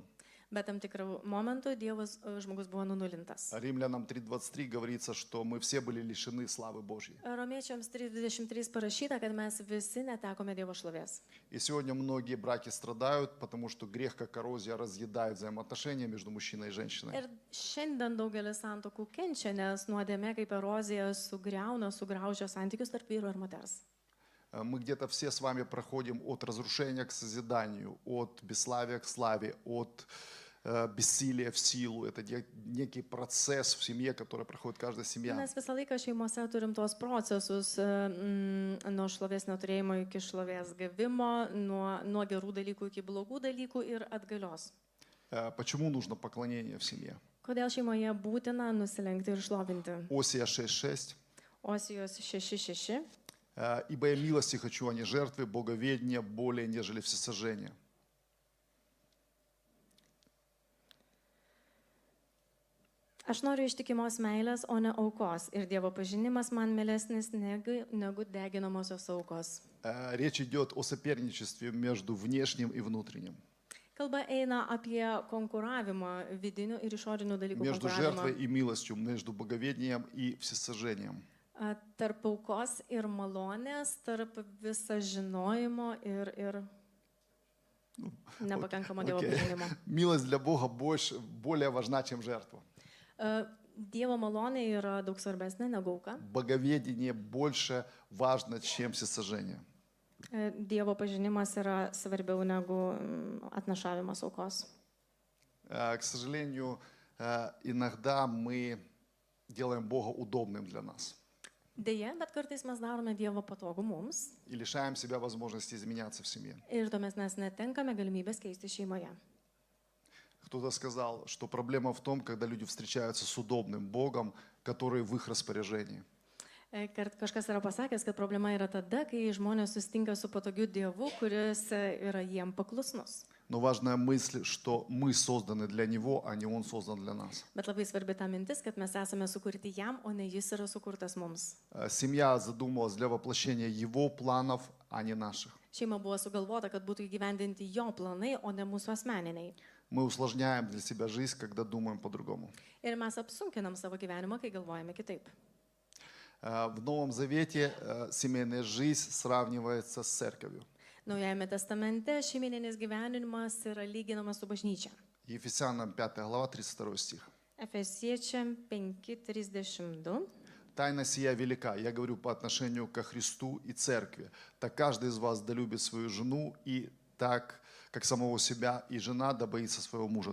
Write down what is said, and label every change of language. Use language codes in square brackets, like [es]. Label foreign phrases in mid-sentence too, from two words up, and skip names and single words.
[lt] Bet tam tikrų momentų žmogus buvo nunulintas. [ru] Римлянам 3:23 говорится, что мы все были лишены славы Божьей. [lt] Romiečiams 3:23 parašyta, kad mes visi netekome Dievo šlovės. [ru] И сегодня многие браки страдают, потому что грех, как коррозия, разъедает взаимоотношения между мужчиной и женщиной. [lt] Ir šiandien daugelis santuokų kenčia, nes nuodėmė kaip erozija sugraužia santykius tarp vyro ir moters. [ru] Мы где-то все с вами проходим от разрушения к созиданию, от бесславия к славе, от бессилия в силу. Это некий процесс в семье, который проходит каждая семья. [lt] Mes visą laiką šeimose turim tuos procesus nuo šlovės neturėjimo iki šlovės gavimo, nuo gerų dalykų iki blogų dalykų ir atgalios. [ru] Почему нужно поклонение в семье? [lt] Kodėl šeimoje būtina nusilenkti ir šlovinti? [ru] Осия 6:6. [lt] Osijos 6:6. [ru] «Ибо я милости хочу, а не жертвы, боговедения более, нежели всесожжения». [lt] Aš noriu ištikimos meilės, o ne aukos. Ir Dievo pažinimas man mielesnis negu deginamosios aukos. [ru] Речь идет о соперничестве между внешним и внутренним. [lt] Kalba eina apie konkuravimą vidinių ir išorinių dalykų. [ru] Между жертвой и милостью, между боговедением и всесожжением. [lt] Tarp aukos ir malonės, tarp viso žinojimo ir nepakankamo Dievo pažinimo. [ru] Милость для Бога более важна, чем жертва. [lt] Dievo malonė yra daug svarbesnė negu auka. [ru] Боговедение больше важно, чем всесожжение. [lt] Dievo pažinimas yra svarbiau negu atnašavimas aukos. [ru] К сожалению, иногда мы делаем Бога удобным для нас. [lt] Deja, bet kartais mes darome Dievo patogų mums [ru] И лишаем себя возможности изменяться в семье. [lt] ir tuomet mes netenkame galimybės keisti šeimoje. [ru] Кто-то сказал, что проблема в том, когда люди встречаются с удобным Богом, который в их распоряжении. [lt] Kažkas yra pasakęs, kad problema yra tada, kai žmonės susitinka su patogiu Dievu, kuris yra jiem paklusnus. [ru] Но важная мысль, что мы созданы для Него, а не Он создан для нас. [lt] Bet labai svarbi ta mintis, kad mes esame sukurti jam, o ne jis yra sukurtas mums. [ru] Семья задумалась для воплощения Его планов, а не наших. [lt] Šeima buvo sugalvota, kad būtų įgyvendinti jo planai, o ne mūsų asmeniniai. [ru] Мы усложняем для себя жизнь, когда думаем по-другому. [lt] Ir mes apsunkinam savo gyvenimą, kai galvojame kitaip. [ru] В Новом Завете семейная жизнь сравнивается с церковью. [lt] Naujajame testamente šeimininis gyvenimas yra lyginamas su bažnyčia. [ru] Ефесянам 5 глава, 32 стих. [lt] Efesiečiam 5:32. [ru] «Тайна сия велика, я говорю по отношению ко Христу и церкви. Так каждый из вас да любит свою жену, и так, как самого себя, и жена да боится своего мужа».